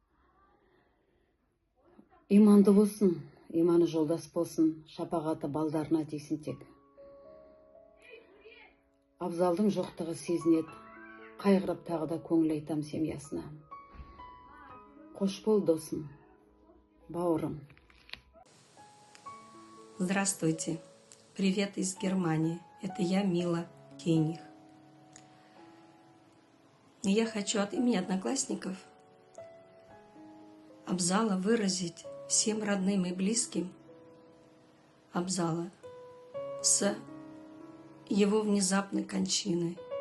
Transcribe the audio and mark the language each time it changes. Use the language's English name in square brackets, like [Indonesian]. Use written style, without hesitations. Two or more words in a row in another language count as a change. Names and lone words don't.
[Kazakh] Иманды болсын, иманы жолдас болсын, шапағаты балдарына дейсін тек. Абзалдың жоқтығы сезінеді, қайғырып тағы да көңіл айтам семьясына. Қош бол, досым, бауырым. [Russian] Здравствуйте. Привет из Германии. Это я, Мила Кейних. И я хочу от имени одноклассников Абзала выразить всем родным и близким Абзала с его внезапной кончиной.